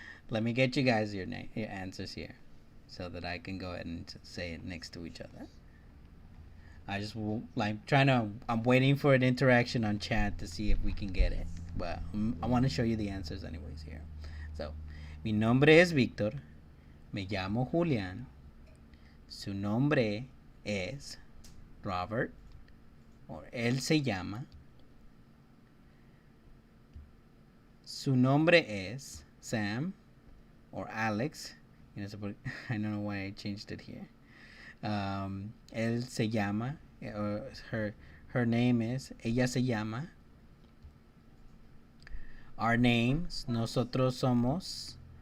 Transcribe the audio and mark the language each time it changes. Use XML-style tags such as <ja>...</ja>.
<en>Let me get you guys your answers here, so that I can go ahead and say it next to each other. I just like I'm waiting for an interaction on chat to see if we can get it. But I want to show you the answers anyways here.</en> <es>So, mi nombre es Víctor. Me llamo Julián. Su nombre es Robert, or él se llama. Su nombre es Sam, or Alex.</es> <en>I don't know why I changed it here.</en> <es>Él se llama,</es> <en>her name is,</en> <es>ella se llama.</es> <en>Our names,</en> <es>nosotros somos.</es>